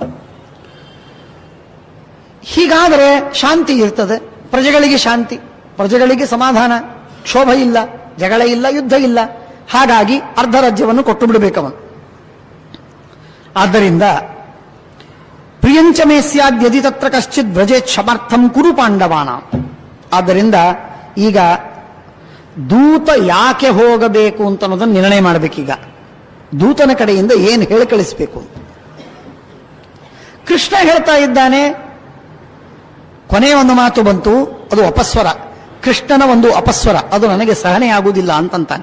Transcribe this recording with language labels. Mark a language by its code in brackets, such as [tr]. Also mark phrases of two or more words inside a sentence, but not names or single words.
[kn] ಹೀಗಾದರೆ ಶಾಂತಿ ಇರ್ತದೆ, ಪ್ರಜೆಗಳಿಗೆ ಶಾಂತಿ, ಪ್ರಜೆಗಳಿಗೆ ಸಮಾಧಾನ, ಕ್ಷೋಭ ಇಲ್ಲ, ಜಗಳ ಇಲ್ಲ, ಯುದ್ಧ ಇಲ್ಲ. ಹಾಗಾಗಿ ಅರ್ಧ ರಾಜ್ಯವನ್ನು ಕೊಟ್ಟು ಬಿಡಬೇಕವನು. [sa] ಆದ್ದರಿಂದ ಪ್ರಿಯಂಚ ಮೇ ಸ್ಯಾದ್ಯದಿ ತತ್ರ ಕಶ್ಚಿತ್ ವ್ರಜೇತ್ ಕ್ಷಮಾರ್ಥಂ ಕುರು ಪಾಂಡವಾನ. [kn] ಆದ್ದರಿಂದ ಈಗ ದೂತ ಯಾಕೆ ಹೋಗಬೇಕು ಅಂತ ಅನ್ನೋದನ್ನು ನಿರ್ಣಯ ಮಾಡಬೇಕೀಗ. ದೂತನ ಕಡೆಯಿಂದ ಏನು ಹೇಳಿ ಕಳಿಸಬೇಕು ಅಂತ ಕೃಷ್ಣ ಹೇಳ್ತಾ ಇದ್ದಾನೆ. ಕೊನೆಯ ಒಂದು ಮಾತು ಬಂತು, ಅದು ಅಪಸ್ವರ, ಕೃಷ್ಣನ ಒಂದು ಅಪಸ್ವರ, ಅದು ನನಗೆ ಸಹನೆ ಆಗುವುದಿಲ್ಲ ಅಂತಂತಾನೆ.